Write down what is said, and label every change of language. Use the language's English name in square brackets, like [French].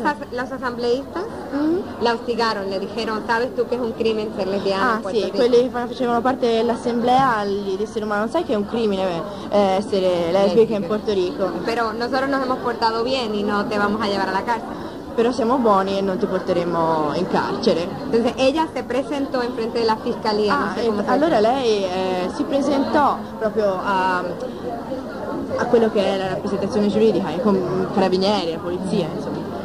[Spanish] Los asambleístas la hostigaron, le dijeron, ¿sabes tú que es un crimen ser lesbiana? [Italian] Ah, sí, quelli che facevano parte dell'assemblea gli dissero, ma non sai che è un crimine essere lesbica in Puerto Rico? [Spanish] Pero nosotros nos hemos portado bien y no te vamos a llevar a la cárcel. Pero [Italian] siamo buoni e non ti porteremo in carcere. [Spanish] Entonces, ella se presentó en frente de la fiscalía. [Italian] Ah, allora lei si presentò proprio a quello che era la rappresentazione giuridica, con carabinieri, la polizia, insomma.